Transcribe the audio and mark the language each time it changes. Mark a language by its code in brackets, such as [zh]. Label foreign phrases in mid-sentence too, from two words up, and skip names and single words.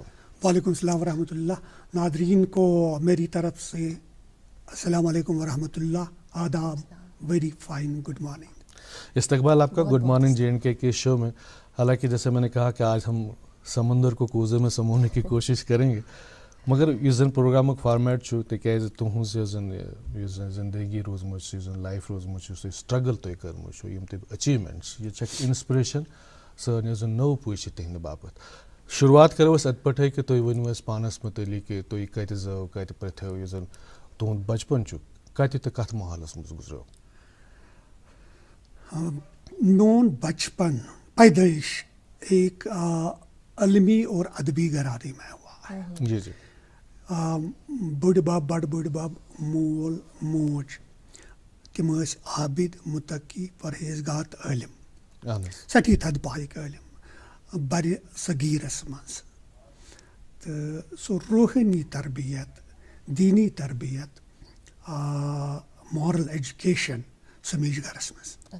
[ar] وعلیکم السلام ورحمۃ اللہ. [ur] ناظرین کو میری طرف سے [ar] السلام علیکم ورحمۃ اللہ, [ur] آداب, [en] very fine, good morning. [ur] استقبال آپ کا [en] good morning J and K [ur] کے شو میں. حالانکہ جیسے میں نے کہا کہ آج ہم سمندر کو کوزے میں سمونے کی کوشش کریں گے, [ks] مگر یہ زن پروگرامک فارمیٹ چھو تکیازِ تہنز زن زندگی روزمچ, لائف روزمچ سٹرگل تُہۍ کٔرمٕژ چھو, یم تہِ اچیومنٹس, یہ چھکھ انسپریشن سٲنۍ یۄس زن نٔو پُے چھِ تِہنٛدِ باپتھ. شروعات کرو أسۍ اتہِ پٮ۪ٹھے کہ تُہۍ ؤنِو اَسہِ پانس متعلق کہ تُہۍ کتہِ زٲو, کتہِ پرٛتھیو, یُس زن تُہنٛد بچپن چھُ کتہِ تہٕ کتھ ماحولس منٛز گُزریو. [ur] میون بچپن پیدائش ایک علمی اور ادبی گھرانے میں ہوا ہے. جی جی. [ks] بٔڑۍ بب, بڑٕ بٔڑۍ بب, مول موج, تِم ٲسۍ عابد, متقی, پرہیزگار تہٕ عٲلِم, سٮ۪ٹھاہ تھدِ پایِکۍ عٲلِم برِ صغیٖرس منٛز. تہٕ سُہ روحٲنی تربیت, دیٖنی تربیت, [en] moral education, [ks] سُہ میج گرس منٛز.